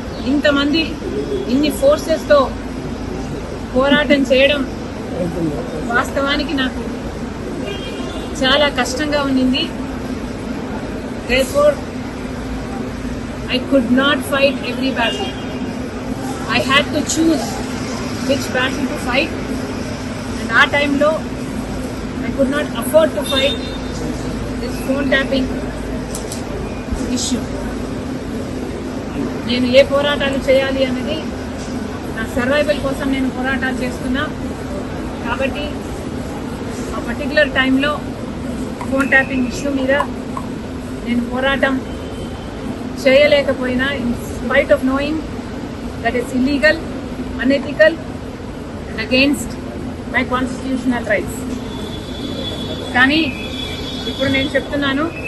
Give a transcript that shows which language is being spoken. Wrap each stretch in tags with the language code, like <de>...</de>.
<te>ఇంతమంది ఇన్ని ఫోర్సెస్తో పోరాటం చేయడం వాస్తవానికి నాకు చాలా కష్టంగా ఉండింది.</te> <en>Therefore, I could not fight every battle. I had to choose which battle to fight, and our time low, I could not afford to fight this phone tapping issue.</en> <te>నేను ఏ పోరాటాలు చేయాలి అన్నది నా సర్వైవల్ కోసం నేను పోరాటాలు చేస్తున్నా. కాబట్టి ఆ పర్టికులర్ టైంలో ఫోన్ ట్యాపింగ్ ఇష్యూ మీద నేను పోరాటం చేయలేకపోయినా,</te> <en>In spite of knowing that is illegal, unethical and against my constitutional rights.</en> <te>కానీ ఇప్పుడు నేను చెప్తున్నాను,</te>